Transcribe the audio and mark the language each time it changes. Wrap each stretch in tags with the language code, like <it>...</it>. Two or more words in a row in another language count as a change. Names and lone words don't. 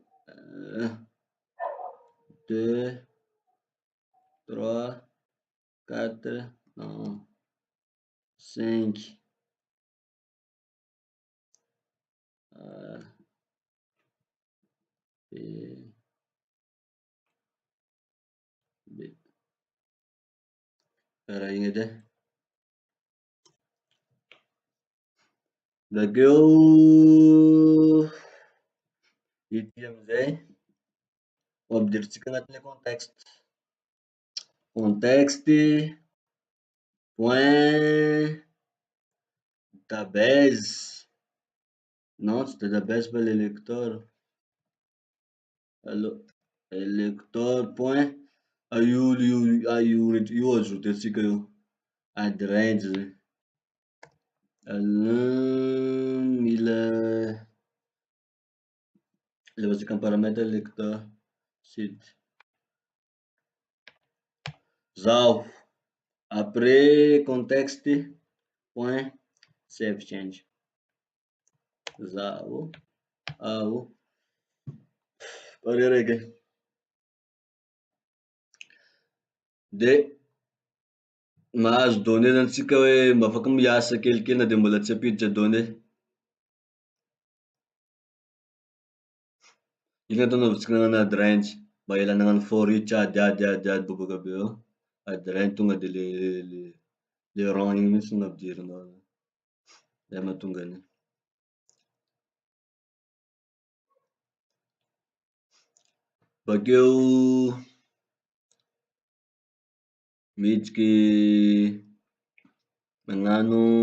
<fr>2, 3, 4, non, 5,</fr> <mg>karaha igny edy e. Bakeo ity amizay ampidiritsika agnatin'ny contexte.</mg> <fr>Contexte point database. Non,</fr> <mg>tsy database fa l'électeur. Allô,</mg> <fr>électeur point</fr> <mg>io ajouter-tsika io</mg> <en>add range</en> <mg>zay. Mila levatsika amy paramètre lecteur site zao.</mg> <fr>Après contexte point</fr> <en>save change</en> <mg>zao ao pare raiky de mahazo données zany tsika hoe mba afaky miasa kelikely na de mbola tsy ampiditra données. Iny ataontsika nagnano</mg> <en>add range</en> <mg>mba ialana nagnano</mg> <en>for each</en> <mg>ady bobaka be eo.</mg> <en>Add range</en> <mg>tonga de le rang igny mihitsy no ampidirinao zay mahatonga an'igny. Bakeo miditsy magnano</mg>